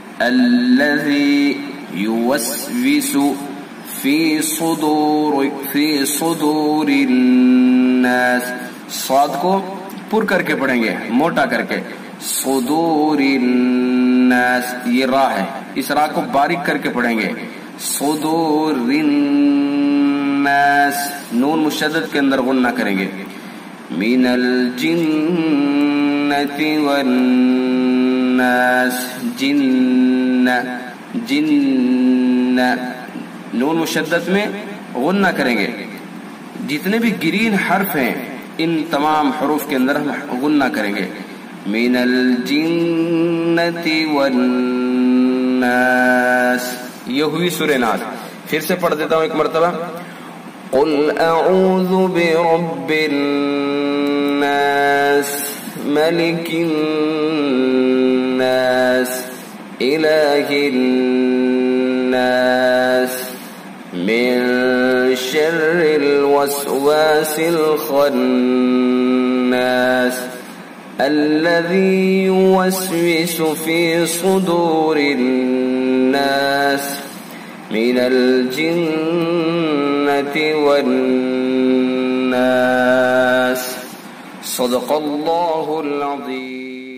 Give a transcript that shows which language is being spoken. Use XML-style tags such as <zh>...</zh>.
<ar>الذي يوسوس في صدور الناس.</ar> <ur>صاد کو پر کر کے پڑھیں گے، موٹا کر کے.</ur> <ar>صدور الناس.</ar> <ur>یہ را ہے، اس را کو باریک کر کے پڑھیں گے.</ur> <ar>صدور الناس. الناس،</ar> <ur>نون مشدد کے اندر غنہ کریں گے،</ur> <ar>من الجنة والناس،</ar> <ur>جن جن، نون مشدد میں غنہ کریں گے. جتنے بھی گرین حرف ہیں ان تمام حروف کے اندر ہم غنہ کریں گے.</ur> <ar>من الجنة والناس،</ar> <ur>یہ ہوئی سورہ ناس. پھر سے پڑھ دیتا ہوں ایک مرتبہ.</ur> <ar>قل اعوذ برب الناس ملک الناس الہ الناس من شر الوسواس الخناس الذي يوسوس في صدور الناس من الجنة والناس. صدق الله العظيم.</ar>